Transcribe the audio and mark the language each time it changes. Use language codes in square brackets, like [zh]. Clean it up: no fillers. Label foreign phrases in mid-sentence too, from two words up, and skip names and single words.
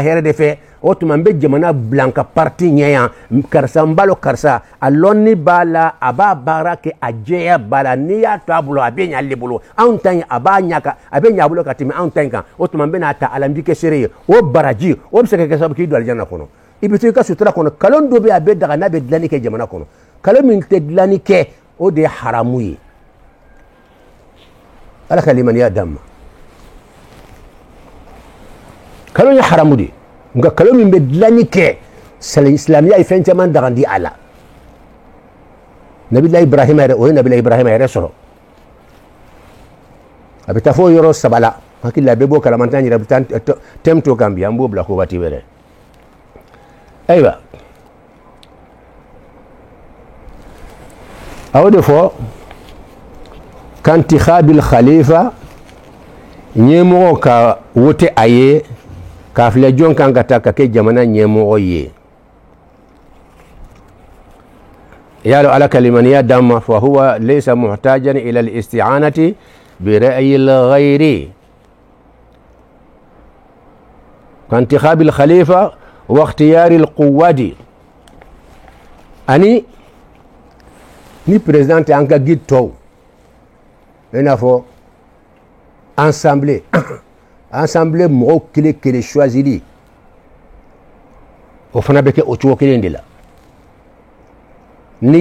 [bm] hɛrɛ de fɛ o tuma n bɛ jamana bila n ka parti ɲɛ yan karisa n b'a lɔ karisa a lɔnni b'a la a b'a baara kɛ a jɛya b'a la n'i y'a to a bolo a bɛ ɲɛ ale bolo anw ta in a b'a ɲɛ kan a bɛ ɲɛ a bolo ka tɛmɛ anw ta in kan o tuma n bɛ n'a ta ala n b'i kɛ seere ye o baraji o bɛ se ka kɛ sababu k'i don alijana kɔnɔ i bɛ to i ka sutura kɔnɔ kalon dɔ bɛ yen a bɛ daga n'a bɛ dilanni kɛ jamana kɔnɔ kalon min tɛ dilanni kɛ o de haramu ye ala ka limaniya damma kalo ya haramu de nga kalo min be dilani ke sala islamiya e fen caman dagandi ala nabillahi ibrahima yɛrɛ o ye nabillahi ibrahima yɛrɛ sɔrɔ a bɛ taa fo yɔrɔ sabala hakili a bɛ bɔ kalamantan yɛrɛ bɛ taa tɛm to kan bi an b'o bila ko waati wɛrɛ ayiwa a y'o de fɔ [ar] كانتخاب الخليفة [bm] ɲɛmɔgɔ ka wote a ye k'a filɛ jɔn kan ka taa ka kɛ jamana ɲɛmɔgɔ ye yalo ala kalimaniya damma [ar] فهو ليس محتاجا إلى الاستعانة برأي الغير كانتخاب الخليفة واختيار القواد أني [bm] ni président an ka guide tɔw i n'a fɔ ensemble mɔgɔw kelen kelen choisili o fana bɛ kɛ o cogo kelen de la n'i